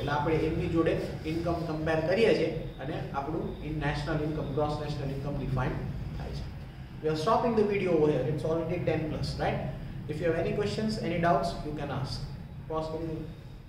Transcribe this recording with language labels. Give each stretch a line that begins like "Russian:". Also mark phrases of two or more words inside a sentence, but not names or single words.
Gujarati: એટલે આપણે એમની જોડે
English: income compare
Gujarati: કરીએ છીએ અને આપણું
English: national income, gross national income define
Gujarati: થાય છે.
English: We are stopping the video over here. It's already 10+, right? If you have any questions, any doubts, you can ask. Pause.